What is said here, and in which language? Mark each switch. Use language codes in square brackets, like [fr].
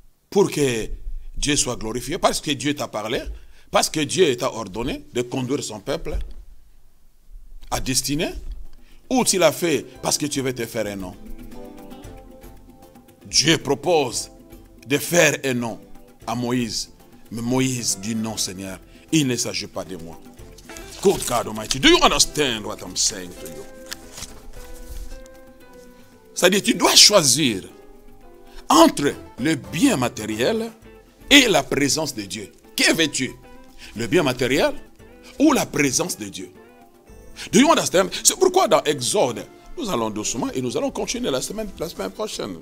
[fr] Pour que Dieu soit glorifié, parce que Dieu t'a parlé, parce que Dieu t'a ordonné de conduire son peuple à destinée, ou tu l'as fait parce que tu veux te faire un nom. Dieu propose de faire un nom à Moïse, mais Moïse dit non, Seigneur, il ne s'agit pas de moi. [en] Good God Almighty, do you understand what I'm saying to you? [fr] C'est-à-dire, tu dois choisir entre le bien matériel et la présence de Dieu. Que veux-tu? Le bien matériel ou la présence de Dieu? [en] Do you understand? [fr] C'est pourquoi dans Exode, nous allons doucement et nous allons continuer la semaine prochaine.